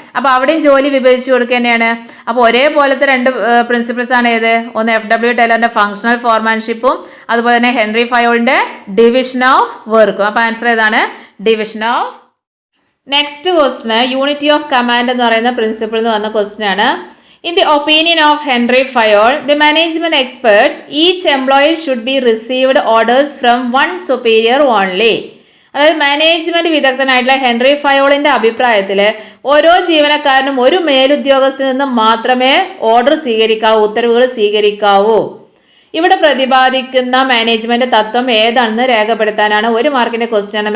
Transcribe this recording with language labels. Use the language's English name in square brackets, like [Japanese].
[Malayalam] അപ്പോൾ അവിടെയും ജോലി വിഭജിച്ചു കൊടുക്കുക തന്നെയാണ്. അപ്പോൾ ഒരേപോലത്തെ 2 പ്രിൻസിപ്പിൾസ് ആണ് ഏത്, ഒന്ന് FW ടൈലറിന്റെ ഫങ്ഷണൽ ഫോർമാൻഷിപ്പും അതുപോലെ തന്നെ ഹെൻറി ഫയോളിന്റെ ഡിവിഷൻ ഓഫ് വർക്കും. അപ്പോൾ ആൻസർ ഏതാണ്, division of. Next question unity of command എന്ന് പറയുന്ന പ്രിൻസിപ്പിൾ എന്ന് പറഞ്ഞ ക്വസ്റ്റ്യൻ ആണ്. [English] In the opinion of Henry Fayol, the management expert, each employee should be received orders from one superior only. [Malayalam] അതായത് management വിദഗ്ധനായിട്ടുള്ള Henry ഫയോളിന്റെ അഭിപ്രായത്തിൽ ഓരോ ജീവനക്കാരനും ഒരു മേലുദ്യോഗസ്ഥനിൽ നിന്ന് മാത്രമേ ഓർഡർ സ്വീകരിക്കാവൂ, ഉത്തരവുകൾ സ്വീകരിക്കാവൂ. ഇവിടെ പ്രതിപാദിക്കുന്ന മാനേജ്മെന്റ് തത്വം ഏതാണെന്ന് രേഖപ്പെടുത്താനാണ് 1 മാർക്കിന്റെ ക്വസ്റ്റ്യൻ ആണ്.